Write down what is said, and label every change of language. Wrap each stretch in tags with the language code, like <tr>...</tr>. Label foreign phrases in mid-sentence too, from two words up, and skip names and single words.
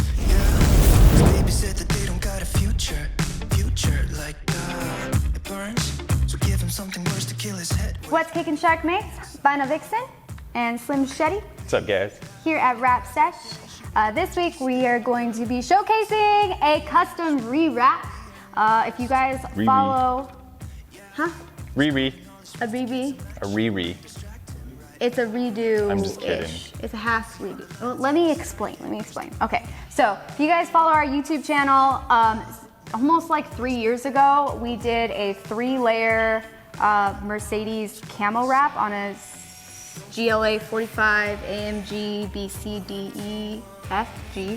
<en>Yeah, baby said that they don't got a future like it burns. So give him something worse to kill his head. What's kicking, Shark Mates? Bina Vixen and Slim Shetty. What's up, guys? Here at WrapSesh. This week we are going to be showcasing a custom re-wrap. If you guys follow, Re-re. A re-re. A re-re. It's a redo. I'm just kidding. It's a half redo. Well, let me explain. Okay, so if you guys follow our YouTube channel, almost like 3 years ago, we did a 3-layer Mercedes camo wrap on a GLA 45 AMG BCDE-FG.</en>